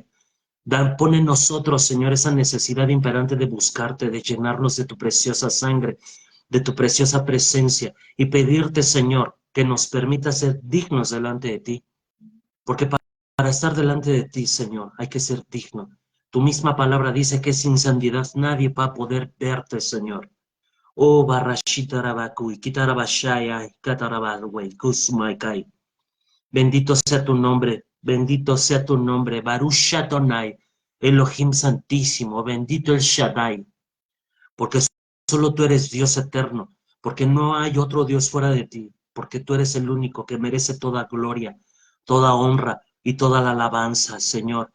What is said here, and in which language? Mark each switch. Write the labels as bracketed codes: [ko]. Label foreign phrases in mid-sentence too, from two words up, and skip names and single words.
[es] Pone en nosotros, Señor, esa necesidad imperante de buscarte, de llenarnos de tu preciosa sangre, de tu preciosa presencia y pedirte, Señor, que nos permita ser dignos delante de ti. Porque para estar delante de ti, Señor, hay que ser digno. Tu misma palabra dice que sin santidad nadie va a poder verte, Señor. Oh, barashitarabaku, kitarabashaya, katarabagüey, kusmaikai. Bendito sea tu nombre, bendito sea tu nombre, Baruch Shatonai, Elohim Santísimo, bendito el Shaddai, porque solo tú eres Dios eterno, porque no hay otro Dios fuera de ti, porque tú eres el único que merece toda gloria, toda honra y toda la alabanza, Señor.